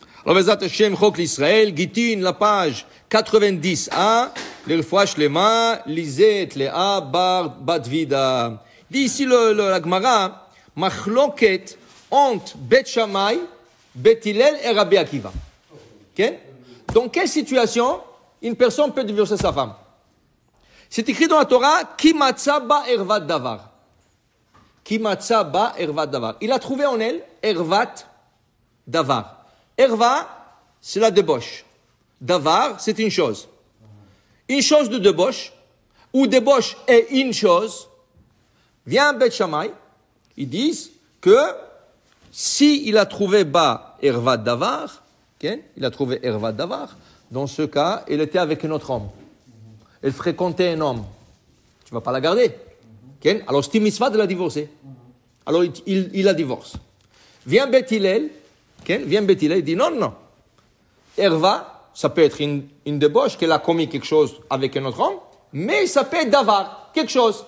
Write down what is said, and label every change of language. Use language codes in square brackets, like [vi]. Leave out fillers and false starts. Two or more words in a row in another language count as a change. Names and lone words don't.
[fr] Alors, [he] בעזרת השם, חק לישראל, גיטין, [fr] la page 90a, l' [he] רפואה שלמה, [fr] Lizet, Léa, Bar, Batvida. Dit ici la Gemara, Machloket, entre Bet Shammai, Bet Hillel et Rabbi Akiva. Okay? Dans quelle situation une personne peut divorcer sa femme? C'est écrit dans la Torah, [he] כי מצא בה ערות דבר. כי מצא בה ערות דבר. [fr] Il a trouvé en elle [he] ערות דבר. [fr] Erva, c'est la débauche. Davar, c'est une chose. Une chose de débauche, ou débauche est une chose. Vient Bet Shammai, ils disent que si il a trouvé [he] בה ערות דבר, [fr] okay, il a trouvé [he] ערות דבר, [fr] dans ce cas, il était avec un autre homme. Elle fréquentait un homme. Tu ne vas pas la garder. Okay? Alors, c'est une mitzvah de la divorcer. Alors, il la divorce. Vient Bet Hillel, okay? Vient Bet Hillel, il dit non. Erva, ça peut être une débauche, qu'elle a commis quelque chose avec un autre homme, mais ça peut être davar, quelque chose.